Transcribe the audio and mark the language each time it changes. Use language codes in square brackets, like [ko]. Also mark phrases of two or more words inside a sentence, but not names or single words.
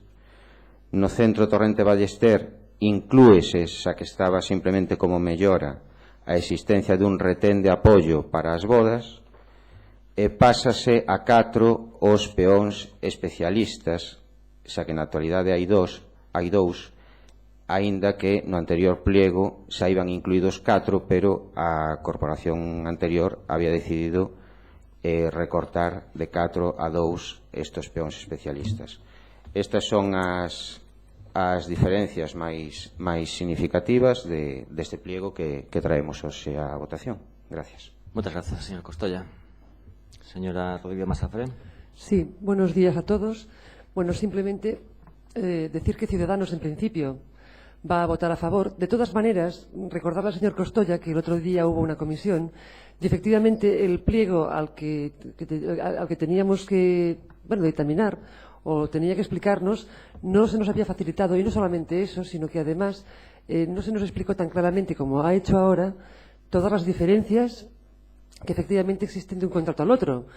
[gl] No centro Torrente Ballester inclúese, xa que estaba simplemente como mellora, a existencia dun retén de apoio para as bodas, e pásase a 4 os peóns especialistas, xa que na actualidade hai dous, aínda que no anterior pliego xa iban incluídos 4, pero a corporación anterior había decidido recortar de 4 a 2 estes peóns especialistas. Estas son as diferencias máis significativas deste pliego que traemos hoxe á votación. Gracias. [es] Muchas gracias, señor Costoya. Señora Rodríguez Masafré. Sí, buenos días a todos. Bueno, simplemente decir que Ciudadanos, en principio, va a votar a favor. De todas maneras, recordarle al señor Costoya que el otro día hubo una comisión y efectivamente el pliego al que teníamos que determinar o tenía que explicarnos no se nos había facilitado, y no solamente eso, sino que además no se nos explicó tan claramente como ha hecho ahora todas las diferencias que efectivamente existen de un contrato al otro.